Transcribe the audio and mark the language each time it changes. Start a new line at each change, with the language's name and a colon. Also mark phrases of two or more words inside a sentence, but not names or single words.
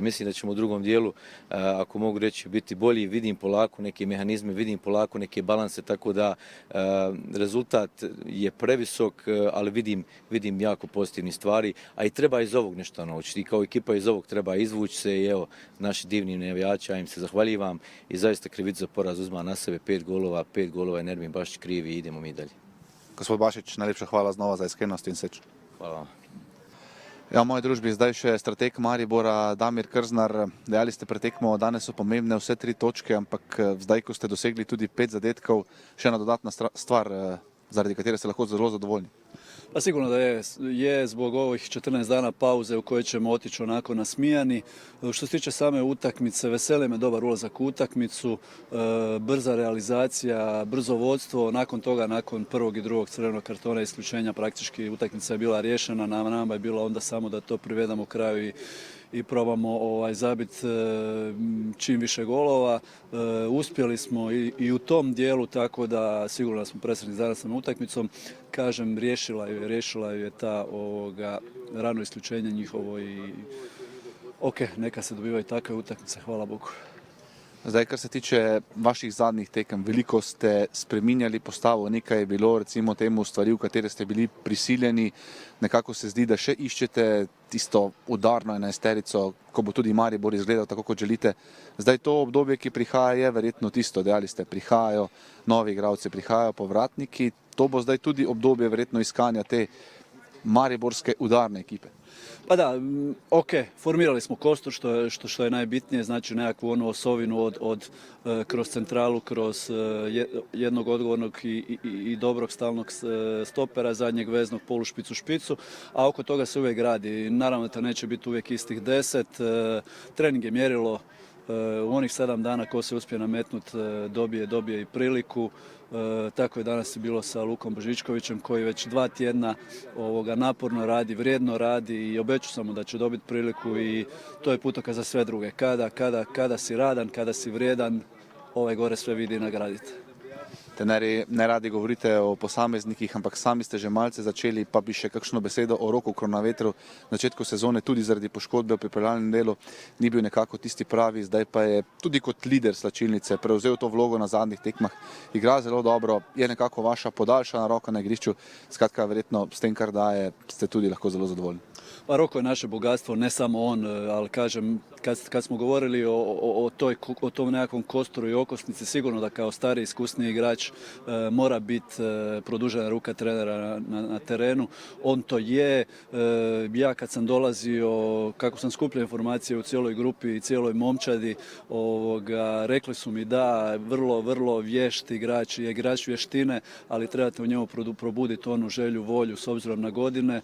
Croatian: Mislim da ćemo u drugom dijelu, ako mogu reći, biti bolji, vidim polako neke mehanizme, vidim polako neke balanse, tako da rezultat je previsok, ali vidim jako pozitivnih stvari, a i treba iz ovog nešto naučiti. I kao ekipa iz ovog treba izvući se i evo, naši divni navijači, ja im se zahvaljivam i zaista krivicu za poraz uzma na sebe, 5 golova je Nermin Bašić krivi i idemo mi dalje.
Slovenian: Gospod Bašić, najlepša hvala znova za iskrenost in srečno. Hvala vam. Ja, v moji družbi zdaj še strateg Maribora Damir Krznar. Dejali ste pred tekmo, danes so pomembne vse 3 točke, ampak zdaj, ko ste dosegli tudi 5 zadetkov, še ena dodatna stvar, zaradi katere ste lahko zelo zadovoljni.
Croatian: Pa sigurno da je zbog ovih 14 dana pauze u kojoj ćemo otići onako nasmijani. Što se tiče same utakmice, veseli me dobar ulazak u utakmicu, brza realizacija, brzo vodstvo, nakon toga, nakon prvog i drugog crvenog kartona isključenja, praktički utakmica je bila riješena, nama je bilo onda samo da to privedamo kraju i probamo zabiti čim više golova. Uspjeli smo i u tom dijelu, tako da sigurno smo presretni s današnjom utakmicom. Kažem, riješila ju je ta rano isključenje njihovo i neka se dobivaju takve utakmice, hvala Bogu.
Slovenian: Zdaj, kar se tiče vaših zadnjih tekem, veliko ste spreminjali postavo, nekaj je bilo recimo temu stvari, v katere ste bili prisiljeni. Nekako se zdi, da še iščete tisto udarno enajsterico, ko bo tudi Maribor izgledal tako, kot želite. Zdaj to obdobje, ki prihaja, je verjetno tisto, dejali ste, prihajajo novi igralci, prihajajo povratniki. To bo zdaj tudi obdobje verjetno iskanja te mariborske udarne ekipe.
Croatian: Pa da, formirali smo kostur što je najbitnije, znači nekakvu onu osovinu od kroz centralu, kroz jednog odgovornog i dobrog stalnog stopera, zadnjeg veznog polušpicu špicu, a oko toga se uvijek radi. Naravno da neće biti uvijek istih 10, trening je mjerilo. U onih 7 dana ko se uspije nametnuti dobije i priliku. Tako je danas i bilo sa Lukom Božičkovićem koji već 2 tjedna naporno radi, vrijedno radi i obećao sam mu da će dobiti priliku i to je putokaz za sve druge. Kada si radan, kada si vrijedan, gore sve vidi i nagraditi.
Slovenian: Trenerji, ne radi govorite o posameznikih, ampak sami ste že malce začeli, pa bi še kakšno besedo o Roku Kronavetru. Na začetku sezone tudi zaradi poškodbe v pripravljalnem delu ni bil nekako tisti pravi, zdaj pa je tudi kot lider slačilnice prevzel to vlogo na zadnjih tekmah. Igra zelo dobro, je nekako vaša podaljšana roka na igrišču, skratka verjetno s tem, kar daje, ste tudi lahko zelo zadovoljni.
Croatian: Pa Roko je naše bogatstvo, ne samo on, ali kažem, kad smo govorili o tom nekakvom kosturu i okosnici, sigurno da kao stari iskusni igrač mora biti produžena ruka trenera na terenu. On to je. Ja kad sam dolazio, kako sam skupljao informacije u cijeloj grupi i cijeloj momčadi, rekli su mi da vrlo vješt igrač, je igrač vještine, ali trebate u njemu probuditi onu želju, volju s obzirom na godine.